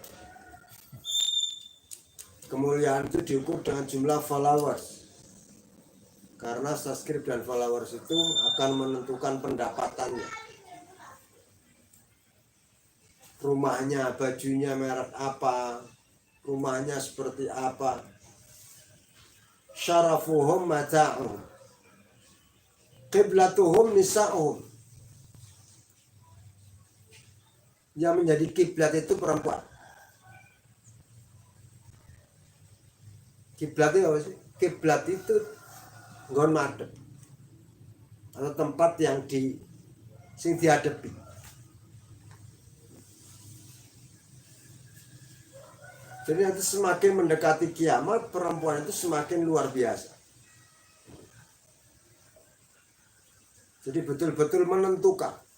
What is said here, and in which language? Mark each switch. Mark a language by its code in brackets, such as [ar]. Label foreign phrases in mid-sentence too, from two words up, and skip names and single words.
[id] Kemuliaan itu diukur dengan jumlah followers. Karena subscribe dan followers itu akan menentukan pendapatannya. Rumahnya, bajunya merek apa, rumahnya seperti apa. [ar] شرفهم متاعهم قبلتهم نساؤهم. [id] Yang menjadi kiblat itu perempuan. Kiblat itu apa sih? Kiblat itu [jv] nggon madhep [id] atau tempat yang sing dihadapi. Jadi nanti semakin mendekati kiamat, perempuan itu semakin luar biasa. Jadi betul-betul menentukan.